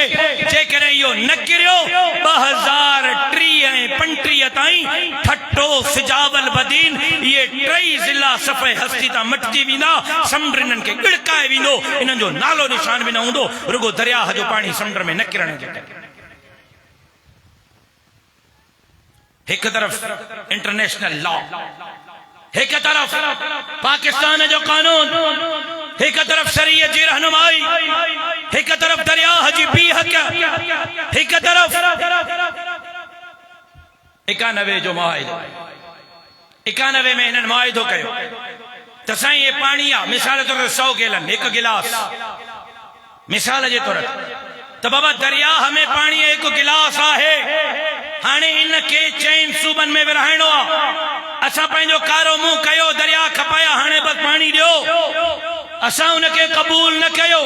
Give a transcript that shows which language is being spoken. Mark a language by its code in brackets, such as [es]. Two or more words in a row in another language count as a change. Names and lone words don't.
[sd] जेकॾहिं इहो न किरियो 2030 ऐं 35 ताईं ठट्टो, सिजावल, बदीन इहे टई ज़िला सफ़े हस्ती तां मटिजी वेंदा। समुंड इन्हनि खे गिड़काए वेंदो, इन्हनि जो नालो निशान बि न हूंदो, रुगो दरियाह जो पाणी समुंड में न किरण जे करे। एक तरफ [en] international law, [sd] एक तरफ पाकिस्तान जो कानून, एक तरफ शरीयत जी रहनुमाई, एक तरफ दरियाह जी बीहक, एक तरफ 91 जो मुआहिदो, 91 में इन्हनि मुआहिदो कयो त साईं ये पाणी आहे, मिसाल तौर ते 100 गैलन, एक गिलास मिसाल जे तौर ते, त बाबा दरियाह में पाणी एक गिलास आहे। हाणे इनखे 4 सूबनि में विरहाइणो आहे। असां पंहिंजो कारो मुंहुं कयो, दरिया खपाया, हाणे बस पाणी ॾियो, असां उनखे क़बूल न कयो।